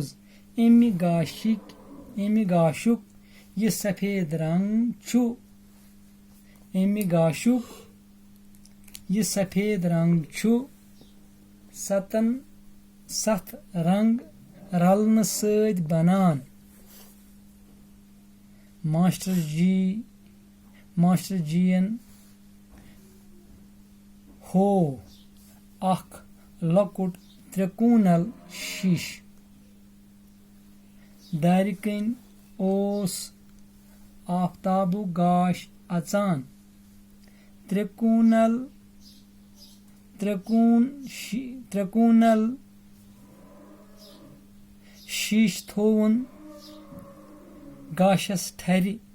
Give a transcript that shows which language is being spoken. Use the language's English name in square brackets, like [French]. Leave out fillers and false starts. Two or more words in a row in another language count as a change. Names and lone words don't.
[Kashmiri] अमि गाशुक यह सफेद रंग छु। अमि गाशुक यह सफेद रंग छु 7 रंग रलन सद बनान। मास्टर जीन हो अख लकुट त्रिकोणल शीश। दारिकन ओस आफ्ताबु गाश अचान। त्रिकोणल शीश थोवन गाशस ठरि।